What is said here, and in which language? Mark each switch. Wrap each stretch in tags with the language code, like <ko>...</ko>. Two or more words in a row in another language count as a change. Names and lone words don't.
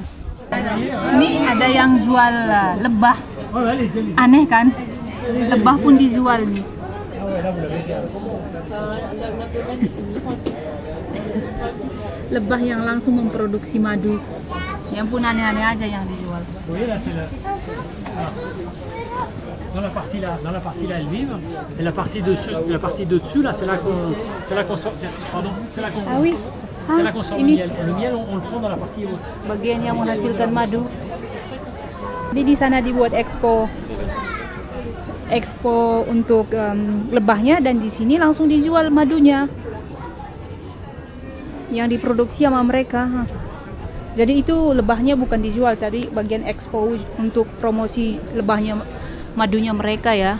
<id>Ini ada yang jual lebah. Aneh kan? Lebah pun dijual nih. Lebah yang langsung memproduksi madu. Yang pun aneh-aneh aja yang dijual.</id> <fr>Vous voyez là, c'est le. Dans la partie là, elles vivent. Et la partie de dessus là, c'est là qu'on sort. Pardon, c'est là qu'on. Ah oui. C'est là qu'on sort le ini miel. Le miel, on le prend dans la partie haute.</fr> <id>bagian yang menghasilkan madu. Jadi di sana dibuat expo untuk lebahnya, dan di sini langsung dijual madunya yang diproduksi sama mereka. Jadi itu lebahnya bukan dijual, tadi bagian expo untuk promosi lebahnya, madunya mereka ya.</id>